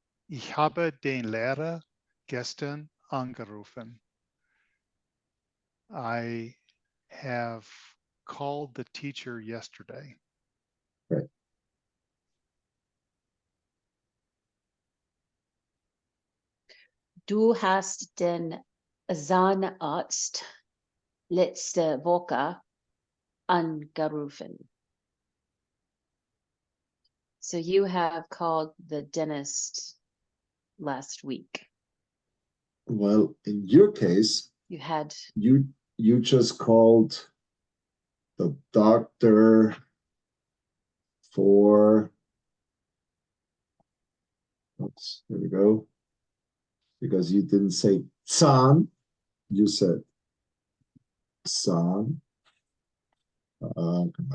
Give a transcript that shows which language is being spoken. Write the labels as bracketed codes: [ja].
[de] Ich habe den Lehrer gestern angerufen. [en] I have called the teacher yesterday. Right. [de] Du hast den Zahnarzt letzte Woche angerufen. [en] So you have called the dentist last week. Well, in your case, You had you just called the doctor for, oops, there we go, because you didn't say Zahn, you said Zahn. Come on.